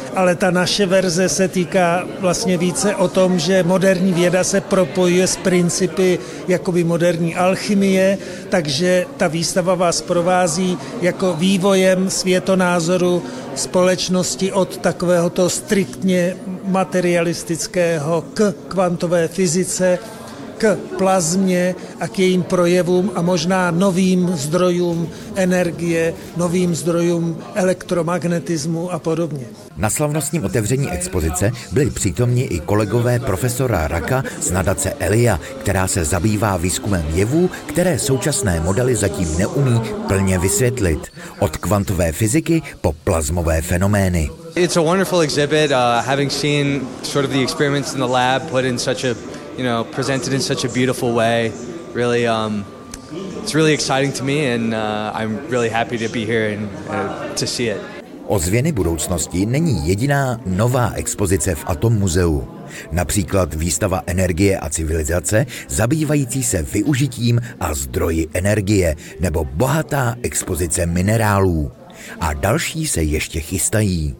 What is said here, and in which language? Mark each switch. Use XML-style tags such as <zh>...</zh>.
<cs>ale ta naše verze se týká vlastně více o tom, že moderní věda se propojuje s principy jakoby moderní alchymie, takže ta výstava vás provází jako vývojem světonázoru společnosti od takovéhoto striktně materialistického k kvantové fyzice, k plazmě a k jejím projevům a možná novým zdrojům energie, novým zdrojům elektromagnetismu a podobně. Na slavnostním otevření expozice byli přítomni i kolegové profesora Raka z nadace Elia, která se zabývá výzkumem jevů, které současné modely zatím neumí plně vysvětlit. Od kvantové fyziky po plazmové fenomény.</cs> <en>It's a wonderful exhibit, having seen sort of the experiments in the lab put in such a presented in such a beautiful way, really it's really exciting to me and I'm really happy to be here and to see it.</en> <cs>Ozvěny budoucnosti není jediná nová expozice v Atom muzeu. Například výstava energie a civilizace, zabývající se využitím a zdroji energie, nebo bohatá expozice minerálů. A další se ještě chystají.</cs>